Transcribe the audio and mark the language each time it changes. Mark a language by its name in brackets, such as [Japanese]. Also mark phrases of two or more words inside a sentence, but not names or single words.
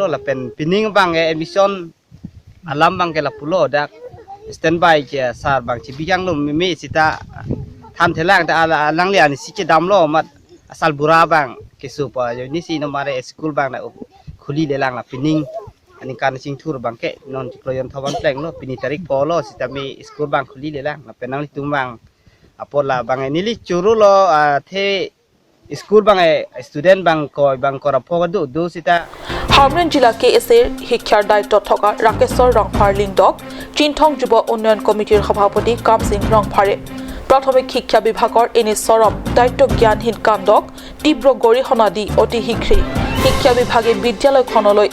[Karbi] lapen pining bang admission alam bang ke lapulo dak standby ke sar bang ci bijang lo mi sita tham thelang ta alang lian si ke dam lo mat asal bura bang ke supa yo ni si no mare school bang na khuli le lang la pining ani kan sing thur bang ke non tikloyon thawan pleng lo pini tarik polo sita mi school bang khuli le lang lapen nang litum bang apola bang nili churu lo the school bang student bang ko bang kora phogadu du sita [Assamese] হামৰেন জিলা KSৰ শিক্ষাৰ দায়িত্বত থকা ৰাকেশ্বৰ ৰংফাৰ লিংডক চিন্থং যুৱ উন্নয়ন কমিটিৰ সভাপতি কামসিং ৰংফাৰে প্ৰাথমিক শিক্ষা বিভাগৰ এনে চৰম দায়িত্ব জ্ঞানহীন কাণ্ডক তীব্ৰ গৰিহণা দি অতি শীঘ্ৰেই শিক্ষা বিভাগে বিদ্যালয়খনলৈ